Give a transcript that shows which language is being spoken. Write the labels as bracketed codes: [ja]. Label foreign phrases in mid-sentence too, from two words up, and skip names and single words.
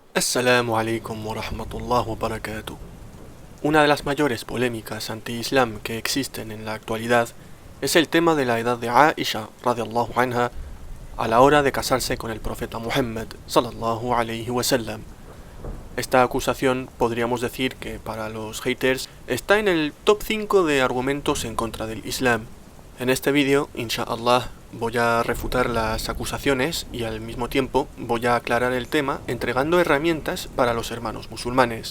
[ar] السلام عليكم ورحمة الله وبركاته. [es] Una de las mayores polémicas anti-islam que existen en la actualidad es el tema de la edad de Aisha [ar] رضي الله عنها [es] a la hora de casarse con el profeta Muhammad [ar] صلى الله عليه وسلم. [es] Esta acusación podríamos decir que para los haters está en el top 5 de argumentos en contra del Islam. En este vídeo, inshallah, voy a refutar las acusaciones y al mismo tiempo voy a aclarar el tema entregando herramientas para los hermanos musulmanes.